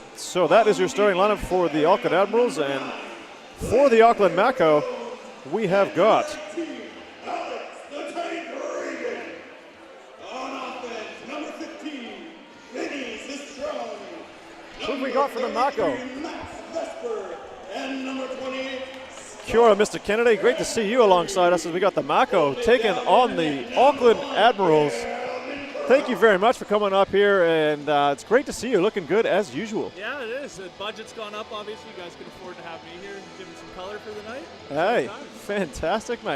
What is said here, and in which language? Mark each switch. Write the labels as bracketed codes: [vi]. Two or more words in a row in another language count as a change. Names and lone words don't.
[en] So that is your starting lineup for the Auckland Admirals. And for the Auckland Mako, we have got who have we got for the Mako? [mi] Kia ora, [en] Mr. Kennedy. Great to see you alongside us as we got the Mako taking on the Auckland Admirals. Thank you very much for coming up here, and it's great to see you looking good as usual. Yeah, it is. The budget's gone up, obviously. You guys can afford to have me here and give me some color for the night. Hey, fantastic, mate.